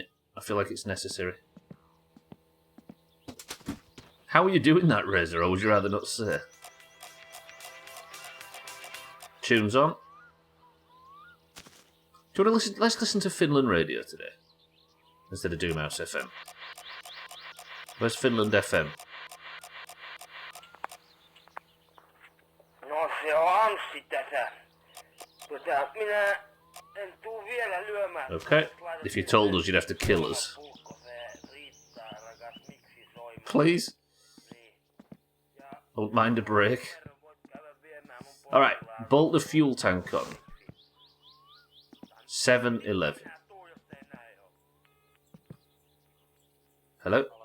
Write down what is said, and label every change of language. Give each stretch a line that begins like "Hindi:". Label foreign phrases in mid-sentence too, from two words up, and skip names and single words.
English: I feel like it's necessary. How are you doing that, Razor, or would you rather not say? Tunes on. Do you want to listen? Let's listen to Finland radio today. Instead of Doomhaus FM. Where's Finland FM?
Finnish: No se on Anssi tässä. Minä en tuu vielä lyömään.
English: Okay. If you told us, you'd have to kill us. Please? Don't mind a break. Alright, bolt the fuel tank on. 7-Eleven. Hello?